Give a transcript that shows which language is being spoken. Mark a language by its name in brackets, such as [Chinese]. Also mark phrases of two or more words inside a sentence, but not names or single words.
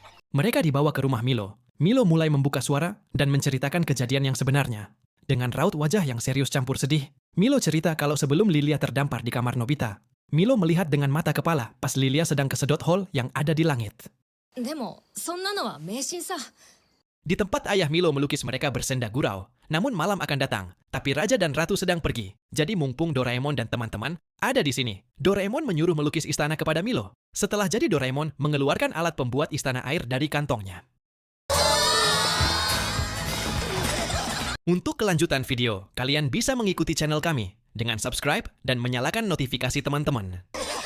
[Indonesian] Mereka dibawa ke rumah Milo. Milo mulai membuka suara dan menceritakan kejadian yang sebenarnya. Dengan raut wajah yang serius campur sedih, Milo cerita kalau sebelum Lilia terdampar di kamar Nobita, Milo melihat dengan mata kepala pas Lilia sedang kesedot hall yang ada di langit. [Japanese] でもそんなのは迷信さ。 [Indonesian] Di tempat ayah Milo melukis mereka bersenda gurau, namun malam akan datang, tapi raja dan ratu sedang pergi. Jadi mumpung Doraemon dan teman-teman ada di sini, Doraemon menyuruh melukis istana kepada Milo. Setelah jadi, Doraemon mengeluarkan alat pembuat istana air dari kantongnya. Untuk kelanjutan video, kalian bisa mengikuti channel kami dengan subscribe dan menyalakan notifikasi teman-teman.